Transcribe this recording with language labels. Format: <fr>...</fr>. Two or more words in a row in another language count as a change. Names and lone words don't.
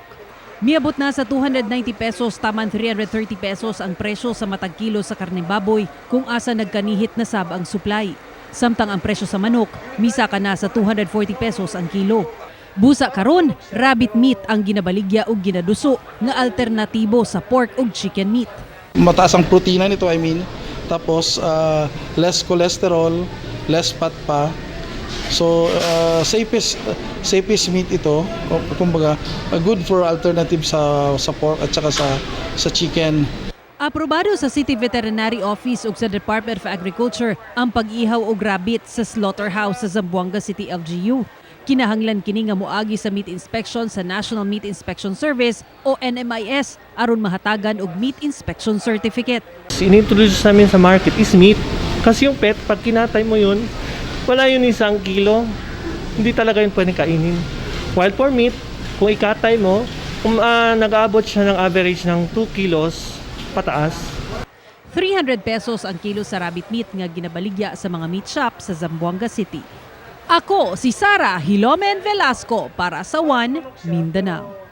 <ceb>Miabot na sa 290 pesos taman 330 pesos ang presyo sa matag kilo sa karneng baboy kung asa nagkanihit na sab ang supply. Samtang ang presyo sa manok, misa ka na sa 240 pesos ang kilo. Busa karon,</ceb> <en>rabbit meat</en> <ceb>ang ginabaligya ug ginaduso nga alternatibo sa pork ug</ceb> <en>chicken meat.</en> <tl>Mataas ang protina nito, tapos</tl> <en>less cholesterol, less fat</en> <tl>pa. So</tl> <en>safest meat</en> <tl>ito, kumbaga</tl> <en>good for alternative</en> <tl>sa pork at saka sa chicken.</tl> <ceb>Aprobado sa City Veterinary Office ug sa Department of Agriculture ang pag-ihaw og rabbit sa slaughterhouse sa Zamboanga City LGU. Kinahanglan kini nga moagi sa</ceb> <en>meat inspection</en> <ceb>sa National Meat Inspection Service o NMIS aron mahatagan og</ceb> <en>meat inspection certificate.</en> <tl>Inintroduce namin sa market</tl> <en>is meat.</en> <tl>Kasi yung pet, pag kinatay mo yun, wala yun 1 kilo. Hindi talaga yun pwede kainin.</tl> <en>While for meat,</en> <tl>kung ikatay mo, nag-aabot siya ng average ng 2 kilos pataas.</tl> <ceb>300 pesos ang kilo sa</ceb> <en>rabbit meat</en> <ceb>nga ginabaligya sa mga</ceb> <en>meat shop</en> <ceb>sa Zamboanga City. Ako si Sara Hilomen Velasco para sa One Mindanao.</ceb>